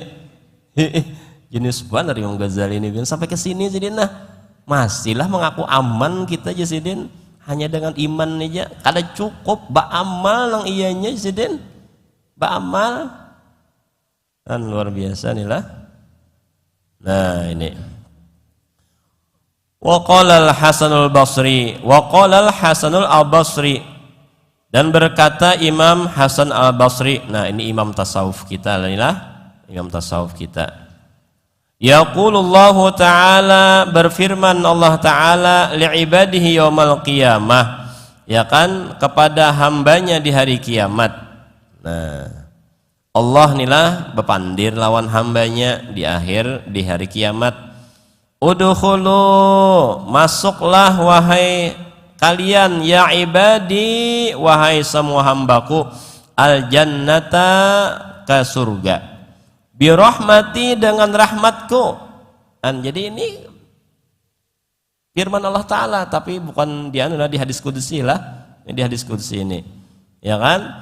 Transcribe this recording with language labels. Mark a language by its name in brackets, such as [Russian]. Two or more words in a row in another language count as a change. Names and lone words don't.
[Banjar] Jenis benar Imam Ghazali ini sampai ke sini jadi nah. Masihlah mengaku aman kita Yusidin hanya dengan iman aja. Kada cukup ba'amal nang iyanya Yusidin. Ba'amal kan luar biasa nih lah. Nah ini [Arabic] وقال الحسن البصري [Banjar] dan berkata Imam Hasan al-Basri. Nah ini imam tasawuf kita lah, imam tasawuf kita. [Arabic] يقول الله تعالى, [Banjar] berfirman [Arabic] الله تعالى لعباده يوم القيامة, [Banjar] ya kan, kepada hambanya di hari kiamat. Nah Allah nilah bepandir lawan hambanya di hari kiamat. Udkhulu, masuklah wahai kalian, [Arabic] يا عبادي, [Banjar] wahai semua hambaku, al jannata, ke surga, birahmati, dengan rahmatku. Jadi ini firman [Arabic] الله تعالى, [Banjar] tapi bukan di hadis qudsi lah, di hadis qudsi ini, ya kan.